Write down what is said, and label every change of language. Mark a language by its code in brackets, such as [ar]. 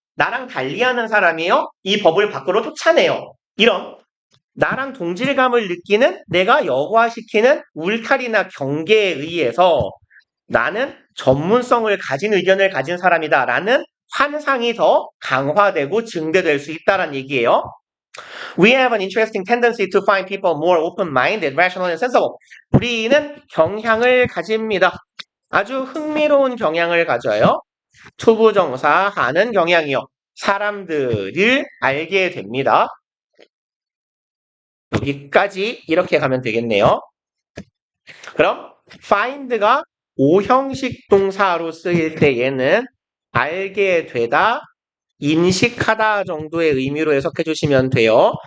[ko] 나랑 달리하는 사람이요 이 버블 밖으로 쫓아내요. 이런 나랑 동질감을 느끼는 내가 여과시키는 울타리나 경계에 의해서 나는 전문성을 가진 의견을 가진 사람이다 라는 환상이 더 강화되고 증대될 수 있다는 얘기예요. [en] We have an interesting tendency to find people more open-minded, rational, and sensible. [ko] 우리는 경향을 가집니다. 아주 흥미로운 경향을 가져요. 투부정사 하는 경향이요. 사람들을 알게 됩니다. 여기까지 이렇게 가면 되겠네요. 그럼 find가 5형식 동사로 쓰일 때 얘는 알게 되다, 인식하다 정도의 의미로 해석해 주시면 돼요.